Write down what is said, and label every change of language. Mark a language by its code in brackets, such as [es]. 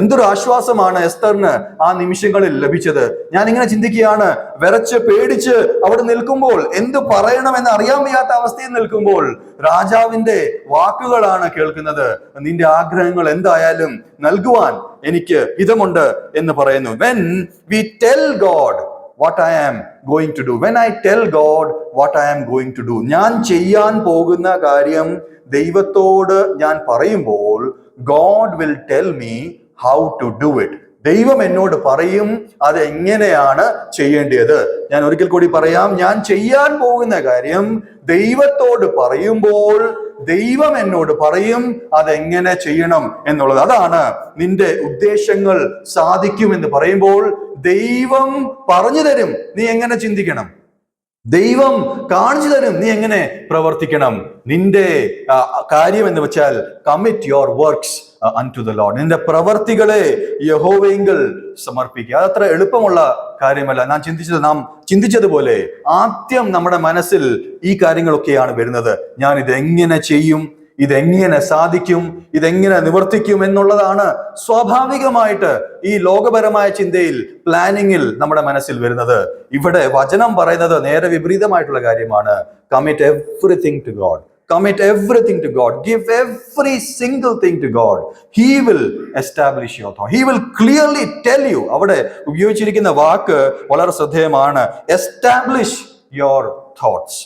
[ml] എന്തൊരു ആശ്വാസമാണ് എസ്തറിന് ആ നിമിഷങ്ങളിൽ ലഭിച്ചത്. ഞാൻ ഇങ്ങനെ ചിന്തിക്കുകയാണ്, വിറച്ച് പേടിച്ച് അവിടെ നിൽക്കുമ്പോൾ, എന്ത് പറയണമെന്ന് അറിയാൻ വയ്യാത്ത അവസ്ഥയിൽ നിൽക്കുമ്പോൾ രാജാവിന്റെ വാക്കുകളാണ് കേൾക്കുന്നത്. നിന്റെ ആഗ്രഹങ്ങൾ എന്തായാലും നൽകുവാൻ എനിക്ക് ഹിതമുണ്ട് എന്ന് പറയുന്നു. [en] When we tell God what I am going to do, when I tell God what I am going to do, [ml] ഞാൻ ചെയ്യാൻ പോകുന്ന കാര്യം ദൈവത്തോട് ഞാൻ പറയുമ്പോൾ, [en] God will tell me how to do it. [ml] ദൈവം എന്നോട് പറയും അത് എങ്ങനെയാണ് ചെയ്യേണ്ടത്. ഞാൻ ഒരിക്കൽ കൂടി പറയാം, ഞാൻ ചെയ്യാൻ പോകുന്ന കാര്യം ദൈവത്തോട് പറയുമ്പോൾ ദൈവം എന്നോട് പറയും അതെങ്ങനെ ചെയ്യണം എന്നുള്ളത്. അതാണ് നിന്റെ ഉദ്ദേശങ്ങൾ സാധിക്കുമെന്ന് പറയുമ്പോൾ ദൈവം പറഞ്ഞു തരും നീ എങ്ങനെ ചിന്തിക്കണം, ദൈവം കാണിച്ചു തരും നീ എങ്ങനെ പ്രവർത്തിക്കണം. നിന്റെ കാര്യം എന്ന് വെച്ചാൽ [en] Commit your works unto the Lord. [ml] നിന്റെ പ്രവർത്തികളെ യഹോവയെങ്കിൽ സമർപ്പിക്കുക. അതത്ര എളുപ്പമുള്ള കാര്യമല്ല. നാം ചിന്തിച്ചതുപോലെ ആദ്യം നമ്മുടെ മനസ്സിൽ ഈ കാര്യങ്ങളൊക്കെയാണ് വരുന്നത്. ഞാൻ ഇതെങ്ങനെ ചെയ്യും, ഇതെങ്ങനെ സാധിക്കും, ഇതെങ്ങനെ നിവർത്തിക്കും എന്നുള്ളതാണ് സ്വാഭാവികമായിട്ട് ഈ ലോകപരമായ ചിന്തയിൽ, പ്ലാനിങ്ങിൽ നമ്മുടെ മനസ്സിൽ വരുന്നത്. ഇവിടെ വചനം പറയുന്നത് നേരെ വിപരീതമായിട്ടുള്ള കാര്യമാണ്. [en] Commit everything to God. Commit everything to God. Give every single thing to God. He will establish your thought. He will clearly tell you. [ml] അവിടെ ഉപയോഗിച്ചിരിക്കുന്ന വാക്ക് വളരെ ശ്രദ്ധേയമാണ്. [en] Establish your thoughts.